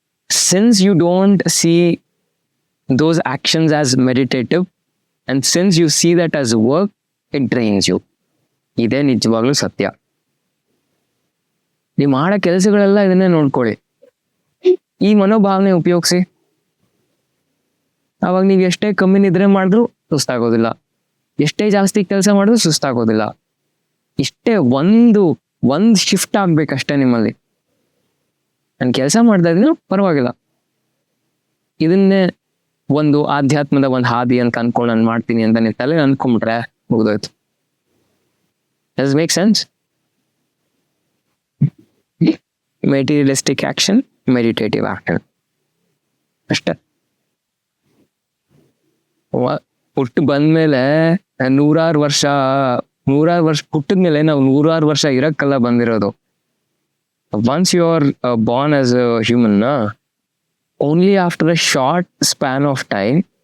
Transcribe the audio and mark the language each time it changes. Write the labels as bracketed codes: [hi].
[en] Since you don't see those actions as meditative, and since you see that as work, it drains you. [kn] ಇದೇ ನಿಜವಾಗ್ಲೂ ಸತ್ಯ. ನೀವು ಮಾಡೋ ಕೆಲಸಗಳೆಲ್ಲ ಇದನ್ನೇ ನೋಡ್ಕೊಳ್ಳಿ. ಈ ಮನೋಭಾವನೆ ಉಪಯೋಗಿಸಿ. ಅವಾಗ ನೀವು ಎಷ್ಟೇ ಕಮ್ಮಿ ನಿದ್ರೆ ಮಾಡಿದ್ರು ಸುಸ್ತಾಗೋದಿಲ್ಲ, ಎಷ್ಟೇ ಜಾಸ್ತಿ ಕೆಲಸ ಮಾಡಿದ್ರು ಸುಸ್ತಾಗೋದಿಲ್ಲ. ಇಷ್ಟೇ ಒಂದು ಶಿಫ್ಟ್ ಆಗ್ಬೇಕಷ್ಟೇ ನಿಮ್ಮಲ್ಲಿ. ನಾನು ಕೆಲಸ ಮಾಡ್ತಾ ಇದ್ದೀನಿ, ಪರವಾಗಿಲ್ಲ, ಇದನ್ನೇ ಒಂದು ಆಧ್ಯಾತ್ಮದ ಒಂದು ಹಾದಿ ಅಂತ ಅನ್ಕೊಂಡು ನಾನು ಮಾಡ್ತೀನಿ ಅಂತ ನೀವು ತಲೆ ಅನ್ಕೊಂಡ್ಬಿಟ್ರೆ ಮುಗಿದೋಯ್ತು. [en] Does it make sense? Materialistic action, meditative action. ಅಷ್ಟೇ. [kn] ಹುಟ್ಟು ಬಂದ್ಮೇಲೆ ನೂರಾರು ವರ್ಷ ಹುಟ್ಟಿದ್ಮೇಲೆ ನಾವು 100 ವರ್ಷ ಇರಕ್ಕಲ್ಲ ಬಂದಿರೋದು. [en] Once you are born as a human, only after a short span of time